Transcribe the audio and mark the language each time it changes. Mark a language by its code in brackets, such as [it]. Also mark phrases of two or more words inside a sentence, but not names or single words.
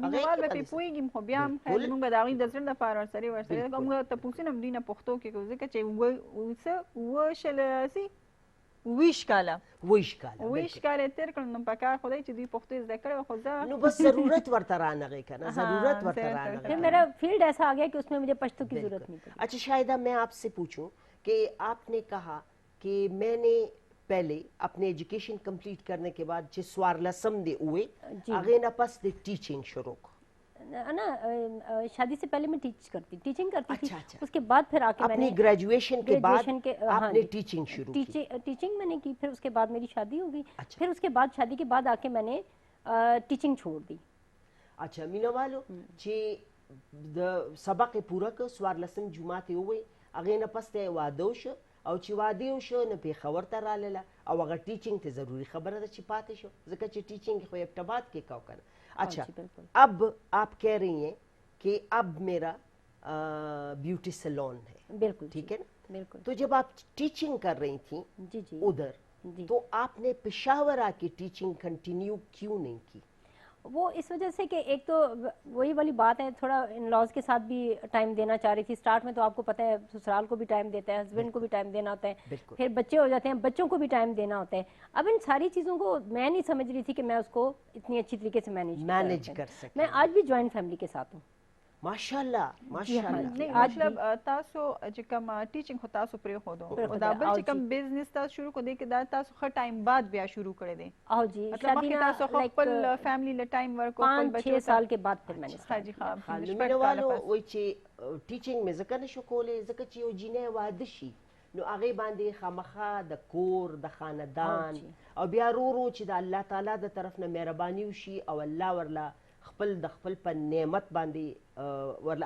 [ps] مینوال به پرې پوهېږي خو بیا هم خیر موږ به د هغوی د زړه لپاره ورسره موږ تپوسونه هم دوی نه پښتو کې کوو ځکه چې څه اووه شل ویش کاله ویش کاله ویش کاله تېر کړل نو پکار خدای چې دوی پښتو یې زده کړی خو زه نو بس ضرورت ورته رانغی که نه ضرورت ورته رانغی [ur] پھر میرا فیلڈ ایسا آ گیا کہ اس میں مجھے پشتو کی ضرورت نہیں پڑی اچھا شاہدہ میں آپ سے پوچھوں کہ آپ نے کہا کہ میں نے پہلے اپنے ایجوکیشن کمپلیٹ کرنے کے بعد جو سوارلسم دے ہوئے آگے [ps] نہ پس دے [ur] ٹیچنگ شروع نا شادی سے پہلے میں ٹیچنگ کرتی تھی اس کے بعد پھر آ کے میں نے اپنی گریجویشن کے بعد آپ نے ٹیچنگ شروع کی ٹیچنگ میں نے کی پھر اس کے بعد میری شادی ہو گئی پھر اس کے بعد شادی کے بعد آ کے میں نے ٹیچنگ چھوڑ دی [ps] اچھا مینوالو چې سبق پوره که سوارلسم جمعات وې هغې نه پس ته واده وشو او چې واده وشو نو پېښور ته راغله او هغه ټیچنګ ته ضروري خبره ده چې پاتې شو ځکه چې ټیچنګ خو ابتباد کې کو کنه [ur] اچھا اب آپ کہہ رہی ہیں کہ اب میرا بیوٹی سیلون ہے بالکل ٹھیک ہے نا بالکل تو جب آپ ٹیچنگ کر رہی تھیں جی جی ادھر تو آپ نے پشاور آ کے ٹیچنگ کنٹینیو کیوں نہیں کی وہ اس وجہ سے کہ ایک تو وہی والی بات ہے تھوڑا ان لاز کے ساتھ بھی ٹائم دینا چاہ رہی تھی اسٹارٹ میں تو آپ کو پتہ ہے سسرال کو بھی ٹائم دیتا ہے ہسبینڈ کو بھی ٹائم دینا ہوتا ہے پھر بچے ہو جاتے ہیں بچوں کو بھی ٹائم دینا ہوتا ہے اب ان ساری چیزوں کو میں نہیں سمجھ رہی تھی کہ میں اس کو اتنی اچھی طریقے سے مینیج کر سکوں میں آج بھی جوائنٹ فیملی کے ساتھ ہوں ماشاءالله ماشاءالله [ps] مطلب تاسو چې کوم ټیچنګ خو تاسو پرېښودو او دا بل چې کوم بزنس تاسو شروع کړو دی کې دا تاسو ښه ټایم بعد بیا شروع کړی دی او جی مطلب مخکې تاسو خپل فیملی له ټایم ورکو خپل بچو [ur] 5-6 سال کے بعد پھر میں نے حاجی خان [ps] مینوالو وایي چې ټیچنګ مې ځکه نشو کولی ځکه چې یو جینۍ واده شي نو هغې باندې خامخا د کور د خاندان او بیا ورو چې د الله تعالی د طرف نه مهرباني وشي او الله ورله خپل د خپل په نعمت باندې ورله